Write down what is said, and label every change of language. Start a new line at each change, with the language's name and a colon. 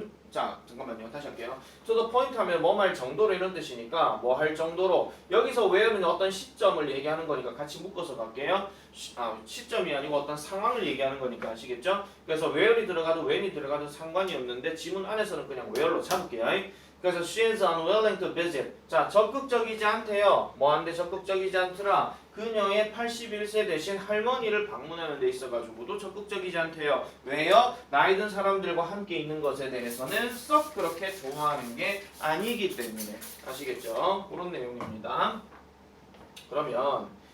Korean: 잠깐만요. 다시 할게요.
English: to the point
Korean: 하면 뭐 말 정도로 이런 뜻이니까 뭐 할 정도로 여기서 where는 어떤 시점을 얘기하는 거니까 같이 묶어서 갈게요. 시점이 아니고 어떤 상황을 얘기하는 거니까 아시겠죠? 그래서 where이 들어가도 when이 들어가도 상관이 없는데 지문 안에서는 그냥 where로 잡을게요. 그래서
English: she is unwilling to visit.
Korean: 자, 적극적이지 않대요. 뭐한데 적극적이지 않더라. 그녀의 81세 대신 할머니를 방문하는 데 있어가지고도 적극적이지 않대요. 왜요? 나이 든 사람들과 함께 있는 것에 대해서는 썩 그렇게 좋아하는 게 아니기 때문에. 아시겠죠? 그런 내용입니다. 그러면